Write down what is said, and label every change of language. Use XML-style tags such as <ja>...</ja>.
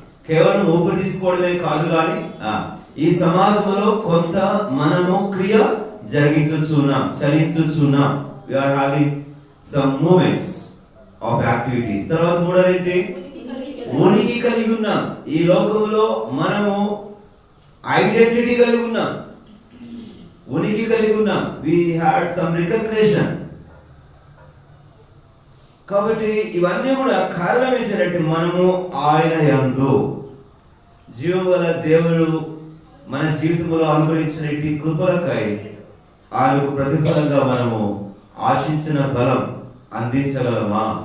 <te>కేవలం ఊపిరి తీసుకోవడమే కాదు, కానీ ఈ సమాజంలో కొంత మనము క్రియ జరిగించుచున్నాం, చలించుచున్నాం.</te> <en>we are having some movements of activities.</en> <te>తర్వాత మూడోది ఏంటి? ఉనికి కలిగి ఉన్నాం. ఈ లోకంలో మనము ఐడెంటిటీ కలిగి ఉన్నాం, ఉనికి కలిగి ఉన్నాం.</te> <en>We had some recognition.</en> <te>కాబట్టి ఇవన్నీ కూడా కారణం ఏంటంటే మనము ఆయన యందు జీవం గల దేవుడు మన జీవితంలో అనుభవించిన ఇట్టి కృపలకై ఆయనకు ప్రతిఫలంగా మనము ఆశించిన ఫలం అందించగలమా?</te>